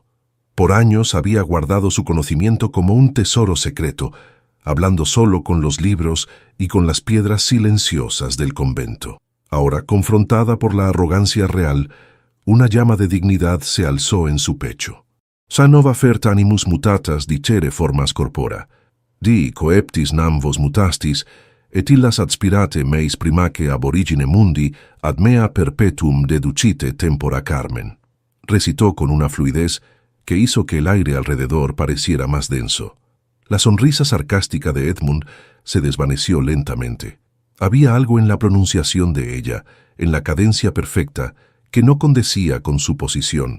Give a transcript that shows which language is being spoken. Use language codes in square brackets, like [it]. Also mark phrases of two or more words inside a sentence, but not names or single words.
[es] Por años había guardado su conocimiento como un tesoro secreto, hablando solo con los libros y con las piedras silenciosas del convento. Ahora, confrontada por la arrogancia real, una llama de dignidad se alzó en su pecho. [la] «Sa nova fert animus mutatas dicere formas corpora. Di coeptis nam vos mutastis, et illas adspirate meis primaque ab origine mundi ad mea perpetuum deducite tempora carmen», [es] recitó con una fluidez que hizo que el aire alrededor pareciera más denso. La sonrisa sarcástica de Edmund se desvaneció lentamente. Había algo en la pronunciación de ella, en la cadencia perfecta, que no condecía con su posición.